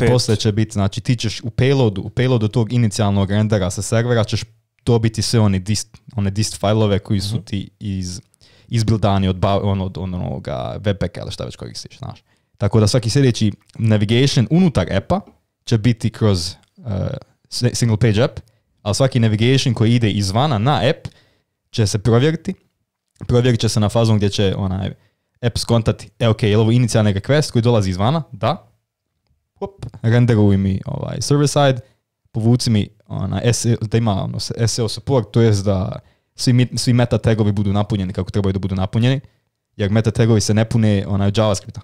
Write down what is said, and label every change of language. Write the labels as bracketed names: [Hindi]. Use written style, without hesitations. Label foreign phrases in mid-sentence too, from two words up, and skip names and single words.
[Bosnian] Sve poslije će biti, znači ti ćeš u payloadu tog inicijalnog rendera sa servera ćeš dobiti sve one [English] dist failove [Bosnian] koji su ti izbildani od onoga webpacka ili šta već koristiš, znaš. Tako da svaki sljedeći navigation unutar appa će biti kroz [English] single page app, [Bosnian] ali svaki navigation koji ide izvana na app će se provjeriti. Provjerit će se na fazom gdje će app skontati, ok, je li ovo inicijalni request koji dolazi izvana? Da. Hop, renderuj mi [English] server side, [Bosnian] povuci mi da ima [English] SEO support, [Bosnian] to jest da svi meta tagovi budu napunjeni kako trebaju da budu napunjeni, jer meta tagovi se ne pune JavaScripta.